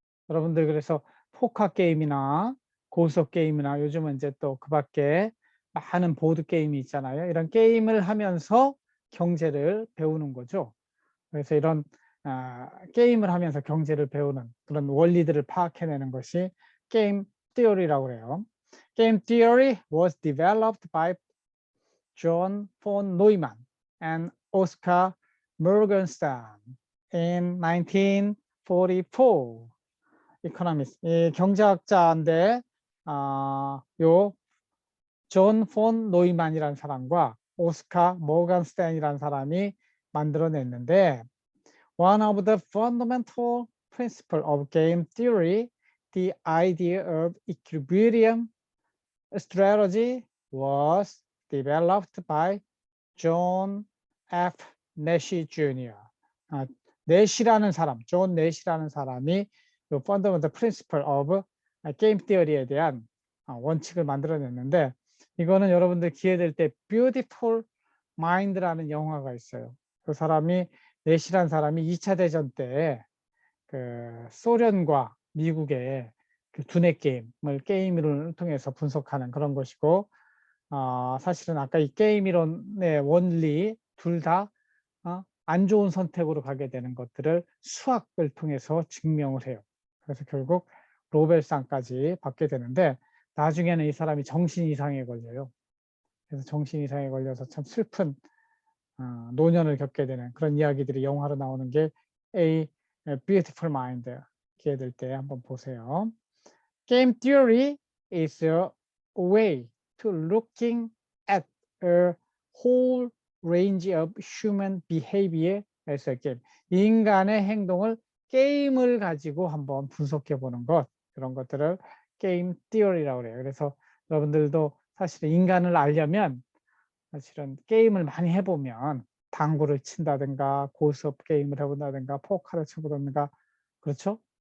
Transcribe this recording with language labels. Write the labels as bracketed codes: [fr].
[ko] 여러분들 그래서 포커 게임이나 고스톱 게임이나 요즘은 이제 또 그 밖에 많은 보드 게임이 있잖아요. 이런 게임을 하면서 경제를 배우는 거죠. 그래서 이런 게임을 하면서 경제를 배우는 그런 원리들을 파악해내는 것이 게임 theory라고 해요. [en] Game theory was developed by John von Neumann and Oscar Morgenstern in 1944. economist, [ko] 이 경제학자인데 요 존 폰 노이만이라는 사람과 오스카 모건스탠이라는 사람이 만들어냈는데 [en] one of the fundamental principles of game theory, the idea of equilibrium strategy was developed by John F. Nash Jr. [ko] 내시라는 사람, 존 내시라는 사람이 이 [en] fundamental principle of game theory [ko] 에 대한 원칙을 만들어냈는데 이거는 여러분들 기회 될 때 Beautiful Mind라는 영화가 있어요. 그 사람이 내시라는 사람이 2차 대전 때 그 소련과 미국의 그 두뇌 게임을 통해서 분석하는 그런 것이고 사실은 아까 이 게임 이론의 원리 둘 다 안 좋은 선택으로 가게 되는 것들을 수학을 통해서 증명을 해요. 그래서 결국 노벨상까지 받게 되는데 나중에는 이 사람이 정신 이상에 걸려요. 그래서 정신 이상에 걸려서 참 슬픈 노년을 겪게 되는 그런 이야기들이 영화로 나오는 게 A Beautiful Mind 기회 될 때 한번 보세요. [en] Game theory is a way to looking at a whole range of human behavior as a game. [ko] 인간의 행동을 게임을 가지고 한번 분석해 보는 것, 그런 것들을 게임 티어리라고 그래요. 그래서 여러분들도 사실은 인간을 알려면 사실은 게임을 많이 해보면 당구를 친다든가 고스톱 게임을 해본다든가 포커를 쳐본다든가 그렇죠?